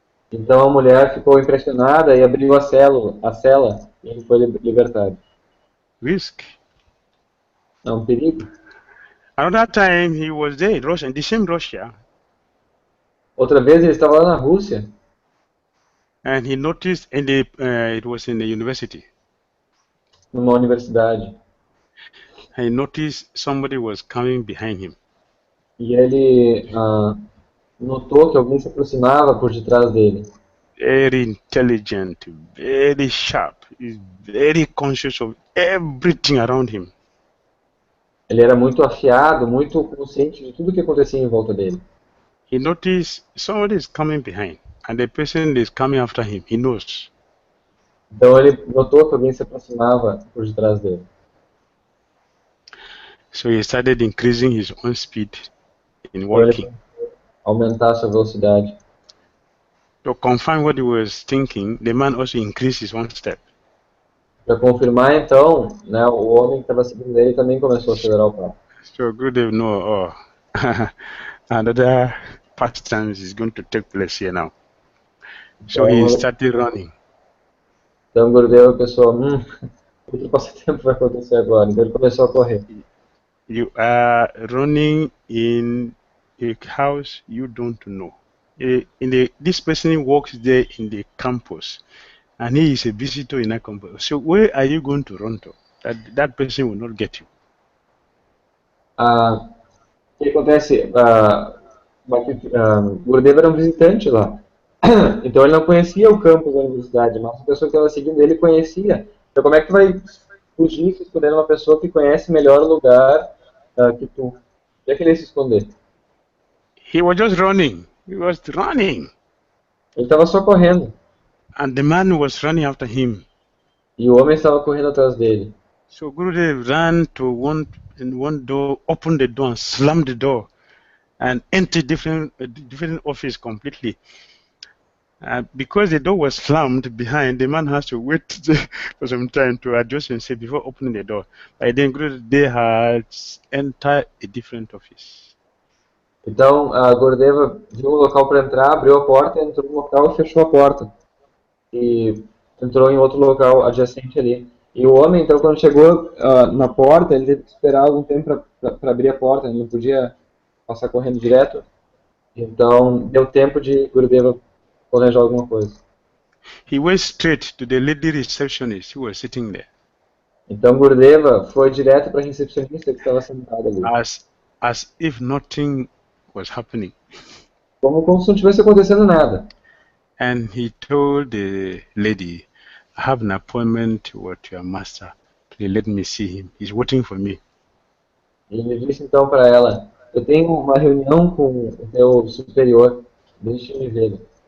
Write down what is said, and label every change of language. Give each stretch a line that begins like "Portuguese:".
Portuguese: Então a mulher ficou impressionada e abriu a cela e ele foi libertado.
English: Risk.
Portuguese: É um perigo.
English: Another time he was there in Russia, in the same Russia.
Portuguese: Outra vez ele estava lá na Rússia.
English: And he noticed it was in the university.
Portuguese: Numa universidade.
English: He noticed somebody was coming behind him.
Portuguese: E ele notou que alguém se aproximava por detrás dele.
English: Very intelligent, very sharp. He's very conscious of everything around him.
Portuguese: Ele era muito afiado, muito consciente de tudo que acontecia em volta dele.
English: He noticed somebody is coming behind, and the person is coming after him. He knows.
Portuguese: Então ele notou que alguém se aproximava por detrás dele.
English: So he started increasing his own speed in
Portuguese: Então ele
English: walking.
Portuguese: começou a aumentar a sua velocidade.
English: To confirm what he was thinking, the man also increased his one step.
Portuguese: Para confirmar, então, né, o homem que estava seguindo ele também começou a acelerar o passo.
English: So good they know, oh, another pastime is going to take place here now. So he
Portuguese: Então,
English: started running.
Portuguese: então o Gurudeva pensou, outro passatempo vai acontecer agora. Então ele começou a correr.
English: You are running in a house you don't know. This person works there in the campus, and he is a visitor in that campus. So where are you going to run to? That person will not get you.
Portuguese: O que acontece? O Gurudeva era um visitante lá. Então ele não conhecia o campus da universidade, mas a pessoa que estava seguindo ele conhecia. Então como é que tu vai fugir se esconder uma pessoa que conhece melhor o lugar que tu? Onde é que ele ia se esconder?
English: He was just running. He was running.
Portuguese: Ele estava só correndo.
English: And the man was running after him.
Portuguese: E o homem estava correndo atrás dele.
English: So Gurudev ran to one door, opened the door, and slammed the door, and entered different office completely. Because the door was slammed behind, the man has to wait for some time to adjust himself before opening the door. By then, Gurudev had entered a different office.
Portuguese: Então, a Gurdeva viu um local para entrar, abriu a porta, entrou no local e fechou a porta. E entrou em outro local adjacente ali. E o homem, então, quando chegou na porta, ele teve que esperar algum tempo para abrir a porta, ele não podia passar correndo direto. Então, deu tempo de Gurudeva planejar alguma coisa.
English: He went straight to the lady receptionist who was sitting there.
Portuguese: Então, Gurudeva foi direto para a recepcionista que estava sentada ali.
English: As if nothing was happening.
Portuguese: Como se não tivesse acontecendo nada.
English: And he told the lady, I have an appointment with your master. Please let me see him. He's waiting for me.
Portuguese: E ele disse então para ela, eu tenho uma reunião com o teu superior, deixe-me ver.